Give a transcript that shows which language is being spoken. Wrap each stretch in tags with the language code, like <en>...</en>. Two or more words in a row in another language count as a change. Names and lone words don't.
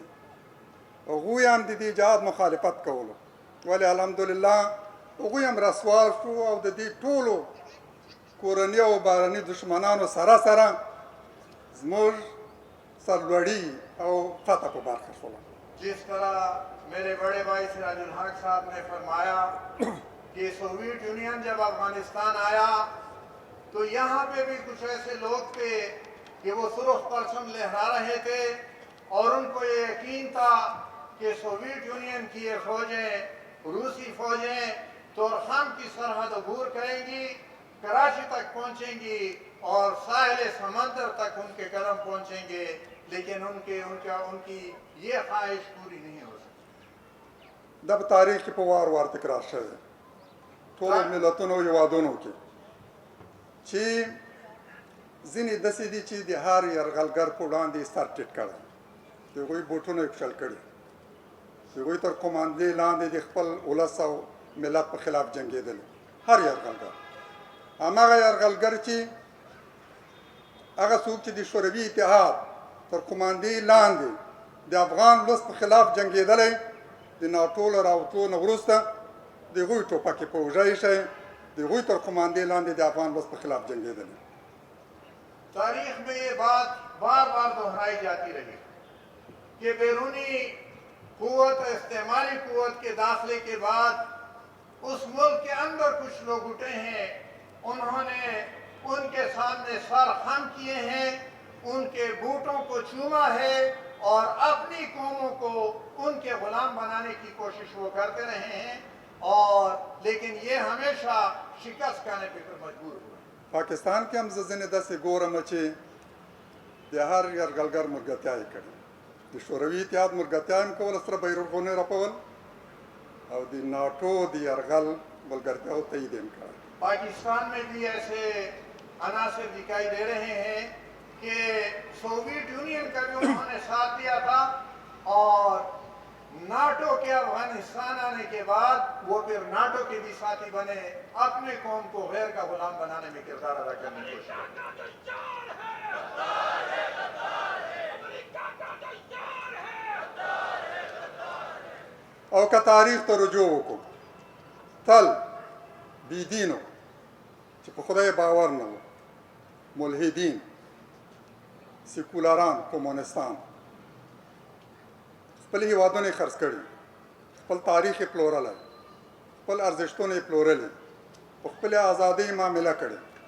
<ps>هغوی هم د دې جهاد مخالفت کولو، ولې الحمدلله هغوی هم رسوا شو او د دې ټولو کورني او بهرني دشمنانو سره سره زموږ سرلوړي او فتح په برخه شوله.</ps> <ur>جس طرح میرے بڑے بھائی سراج الحق صاحب نے فرمایا کہ سوویت یونین جب افغانستان آیا تو یہاں پہ بھی کچھ ایسے لوگ تھے کہ وہ سرخ پرچم لہرا رہے تھے اور ان کو یہ یقین تھا کہ سوویت یونین کی یہ فوجیں، روسی فوجیں طورخم کی سرحد عبور کریں گی، کراچی تک پہنچیں گی اور ساحل سمندر تک ان کے قدم پہنچیں گے، لیکن ان کی یہ خواہش پوری نہیں ہو سکتی.</ur> <ps>دا په تاریخ کې په وار وار تکرار شوی ټولو ملتونو هېوادونو کې چې ځینې داسې دي چې د هر یرغلګر په وړاندې سر ټیټ کړی، د هغوی بوټونه یې کښل کړي، د هغوی تر قماندې لاندې د خپل ولس او ملت په خلاف جنګېدلي، هر یرغلګر. هماغه یرغلګر چې هغه څوک چې د شوروي اتحاد تر قماندې لاندې د افغان ولس په خلاف جنګېدلی، د ناټو له راوتلو نه وروسته د هغوی ټوپکې په اوږه ایښی، د هغوی تر قماندې لاندې د افغان ولس په خلاف جنګېدلی.</ps> <ur>تاریخ میں یہ بات بار بار دہرائی جاتی رہی کہ بیرونی قوت، استعماری قوت کے داخلے کے بعد اس ملک کے اندر کچھ لوگ اٹھے ہیں، انہوں نے ان کے سامنے سر خم کیے ہیں، ان کے بوٹوں کو چوما ہے اور اپنی قوموں کو ان کے غلام بنانے کی کوشش وہ کرتے رہے ہیں، اور لیکن یہ ہمیشہ شکست کھانے پر مجبور ہوئے.</ur> <ps>پاکستان کې هم زه ځینې داسې ګورم چې د هر یرغلګر ملګرتیا یې کړې، د شوروي اتحاد ملګرتیا هم کوله، سره بیرغونه یې رپول، او د ناټو د یرغل ملګرتیاو تایید یې هم کړی.</ps> <ur>پاکستان میں بھی ایسے عناصر دکھائی دے رہے ہیں کہ سوویت یونین کا بھی انہوں نے ساتھ دیا تھا اور ناٹو کے افغانستان آنے کے بعد وہ پھر ناٹو کے بھی ساتھی بنے، اپنے قوم کو غیر کا غلام بنانے میں کردار ادا کرنے کی کوشش</ur> <ps>او که تاریخ ته رجوع وکړو، تل بیدینو چې په خدای باور نه وو، ملحدین، سیکولران، کمونستان، خپل هېوادونه یې خرڅ کړي، خپل تاریخ یې پلورلی، خپل ارزښتونه یې پلورلي، په خپلې ازادۍ معامله کړې،</ps>